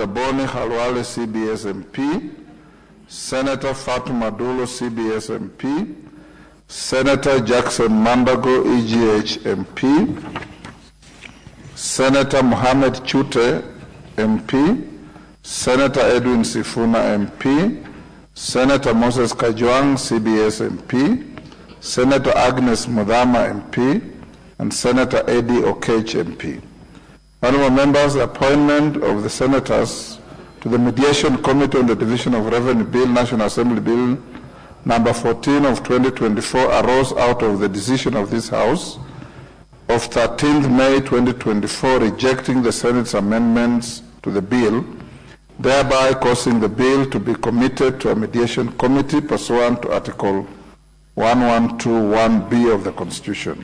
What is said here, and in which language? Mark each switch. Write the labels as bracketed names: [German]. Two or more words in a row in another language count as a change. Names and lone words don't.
[English] Boni Khalwale, CBS MP, Senator Fatuma Dulo, CBS MP, Senator Jackson Mandago, EGH MP, Senator Mohammed Chute, MP, Senator Edwin Sifuna, MP, Senator Moses Kajwang, CBS MP, Senator Agnes Mudhama, MP, and Senator Eddie Okech, MP. Honorable members, the appointment of the senators to the Mediation Committee on the Division of Revenue Bill, National Assembly Bill number 14 of 2024 arose out of the decision of this House of 13th May 2024 rejecting the Senate's amendments to the bill, thereby causing the bill to be committed to a mediation committee pursuant to Article 1121B of the Constitution.